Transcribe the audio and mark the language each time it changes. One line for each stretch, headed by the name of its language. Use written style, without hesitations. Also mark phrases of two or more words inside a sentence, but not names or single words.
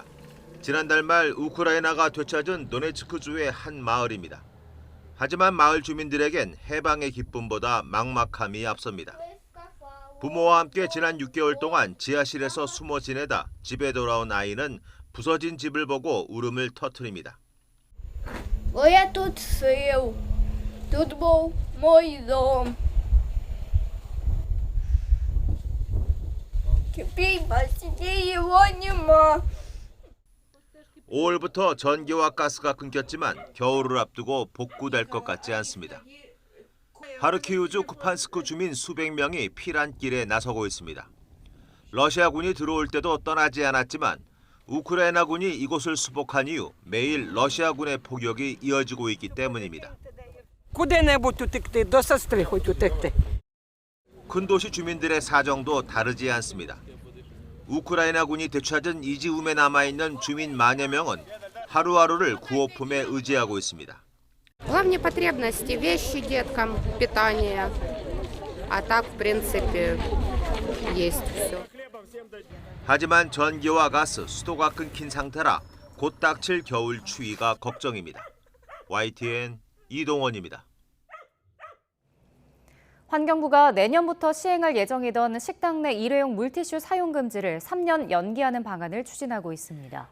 Korean: 지난달 말 우크라이나가 되찾은 도네츠크주의 한 마을입니다. 하지만 마을 주민들에겐 해방의 기쁨보다 막막함이 앞섭니다. 부모와 함께 지난 6개월 동안 지하실에서 숨어 지내다 집에 돌아온 아이는 부서진 집을 보고 울음을 터뜨립니다.
Ukrainian: Я тут жив. Тут був мій дом.
Russian: Теперь почти его нема.
Korean: 5월부터 전기와 가스가 끊겼지만 겨울을 앞두고 복구될 것 같지 않습니다. 하르키우주 쿠판스크 주민 수백 명이 피난길에 나서고 있습니다. 러시아군이 들어올 때도 떠나지 않았지만 우크라이나군이 이곳을 수복한 이후 매일 러시아군의 포격이 이어지고 있기 때문입니다. 큰 도시 주민들의 사정도 다르지 않습니다. 우크라이나군이 되찾은 이지움에 남아있는 주민 만여 명은 하루하루를 구호품에 의지하고 있습니다.
Russian: Главные потребности, вещи деткам, питание, а так, в принципе, есть все.
Korean: 하지만 전기와 가스, 수도가 끊긴 상태라 곧 닥칠 겨울 추위가 걱정입니다. YTN 이동원입니다. 환경부가 내년부터 시행할 예정이던 식당 내 일회용 물티슈 사용 금지를 3년 연기하는 방안을 추진하고 있습니다.